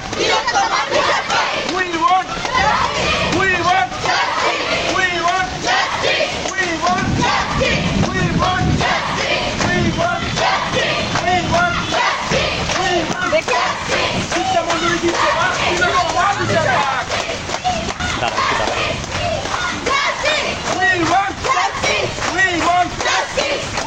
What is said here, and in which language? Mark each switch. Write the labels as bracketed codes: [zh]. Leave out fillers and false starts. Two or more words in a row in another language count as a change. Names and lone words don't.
[en] We want, we want, we want, we want, we want, we want, we want, [bn] দীক্ষা মঞ্জুরি দিচ্ছে ডাক, দিচ্ছে ডাক। [en] We want justice! We want justice!